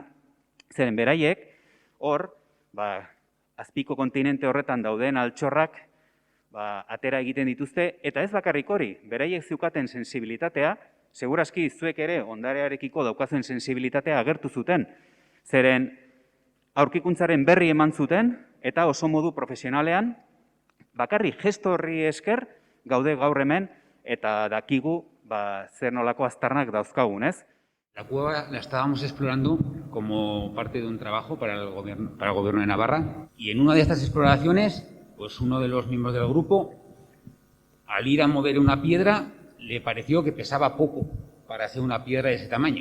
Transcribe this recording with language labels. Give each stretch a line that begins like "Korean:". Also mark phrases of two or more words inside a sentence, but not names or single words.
Basque: Zeren beraiek, hor, azpiko kontinente horretan dauden altxorrak atera egiten dituzte, eta ez bakarrik hori, beraiek zeukaten sensibilitatea, segurazki zuek ere ondarearekiko daukazen sensibilitatea agertu zuten, zeren aurkikuntzaren berri eman zuten, eta oso modu profesionalean, bakarrik gesto horri esker, gaude gaur hemen, eta dakigu zer nolako aztarnak dauzkagun, ez?
Spanish: La cueva la estábamos explorando como parte de un trabajo para el gobierno de Navarra, y en una de estas exploraciones, pues uno de los miembros del grupo, al ir a mover una piedra, le pareció que pesaba poco para hacer una piedra de ese tamaño.